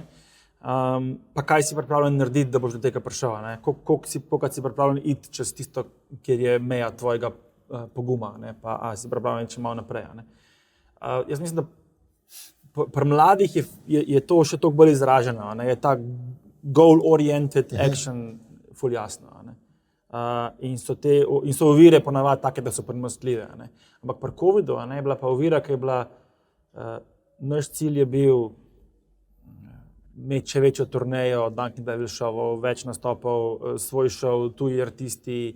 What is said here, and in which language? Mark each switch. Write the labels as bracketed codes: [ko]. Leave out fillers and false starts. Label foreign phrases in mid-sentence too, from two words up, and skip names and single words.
[sl] Pa kaj si pripravljen narediti, da boš do tega prišel, ne? Koliko si pripravljen iti čez tisto, kjer je meja tvojega poguma, ne? Pa si pripravljen iti še malo naprej. Ne? Jaz mislim, da pri mladih je to še toliko bolj izraženo, ne? Je ta [en] goal-oriented action [sl] ful jasno. Ne? In so ovire ponavadi take, da so premostljive. Ne? Ampak pri covidu je bila pa ovira, ki je bila, naš cilj je bil imeti še večjo turnejo, Duncan Devils šovov, več nastopov, svoj šov, tuji artisti.